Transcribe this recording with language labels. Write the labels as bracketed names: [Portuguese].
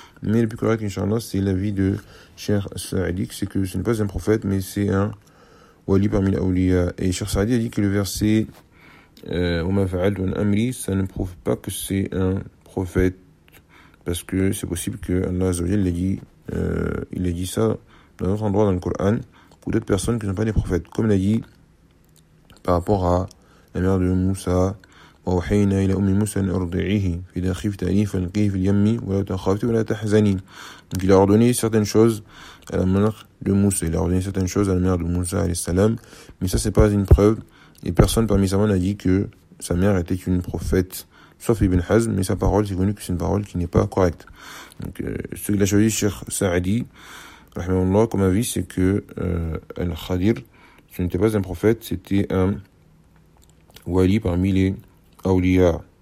[French] Mais le plus correct, Inch'Allah, c'est l'avis de Cheikh Saadi, c'est que ce n'est pas un prophète, mais c'est un wali parmi les awliya. Et Cheikh Saadi a dit que le verset [Arabic] Oma fa'al dun amri, [French] ça ne prouve pas que c'est un prophète. Parce que c'est possible que Allah Azzawajal l'a dit. Il a dit ça dans un autre endroit dans le Coran pour d'autres personnes qui ne sont pas des prophètes. Comme il a dit par rapport à la mère de Moussa, [Arabic] وَوْحَيْنَا إِلَى أُمِّ مُوسَى أَنْ أَرْضِعِهِ فِدَا خِفْتَ عَلِي فَالْقِهِ فِي الْيَمِّ وَلَا تَخَافْتِ وَلَا تَحْزَنِي. [French] Donc il a ordonné certaines choses à la mère de Moussa. Mais ça, ce n'est pas une preuve. Et personne parmi sa mère n'a dit que sa mère était une prophète. Sauf Ibn Hazm, mais sa parole, c'est connu que c'est une parole qui n'est pas correcte. Donc, ce qu'il a choisi, Cheikh Saadi, rahimahullah, comme avis, c'est que Al-Khadir, ce n'était pas un prophète, c'était un wali parmi les awliya.